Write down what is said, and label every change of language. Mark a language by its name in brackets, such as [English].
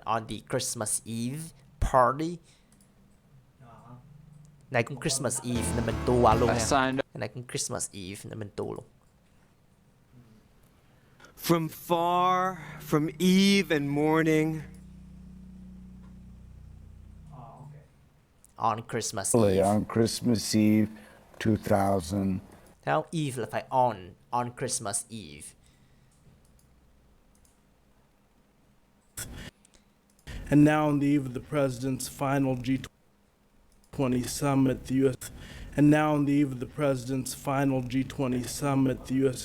[English] On the Christmas Eve party. [Vietnamese] Này cũng Christmas Eve nên mình tu qua luôn nha. Này cũng Christmas Eve nên mình tu luôn. [English] From far, from eve and morning. On Christmas Eve. On Christmas Eve 2000. [Vietnamese] Theo Eve là phải on Christmas Eve. [English] And now on the eve of the president's final G20 summit, the U.S. And now on the eve of the president's final G20 summit, the U.S.